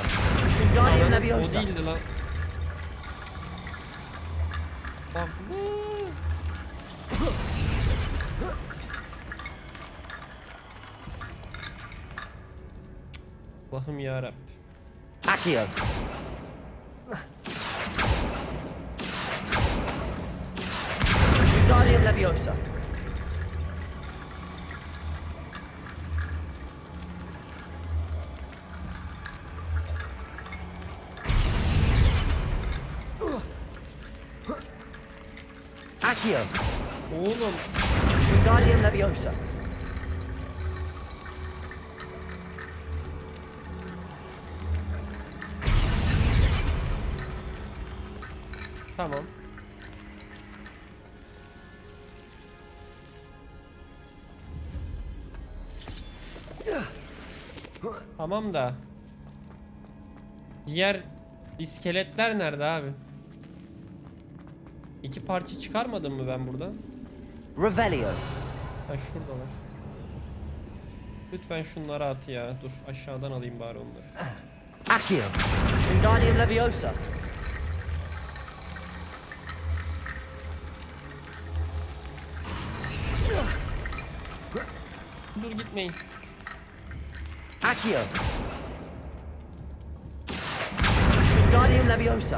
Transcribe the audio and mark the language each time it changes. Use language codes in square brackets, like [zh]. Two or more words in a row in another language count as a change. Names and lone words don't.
[tr] Wingardium O Leviosa. değildi lan. Bak. Allah'ım yarabbim. Accio. Wingardium Leviosa. Accio. Oğlum. Wingardium Leviosa. Tamam. Tamam da diğer iskeletler nerede abi? İki parça çıkarmadım mı ben buradan? Revelio. Ha şuradalar. Lütfen şunları at ya. Dur aşağıdan alayım bari onları. Accio. Wingardium Leviosa. Dur gitmeyin. Accio. Wingardium Leviosa.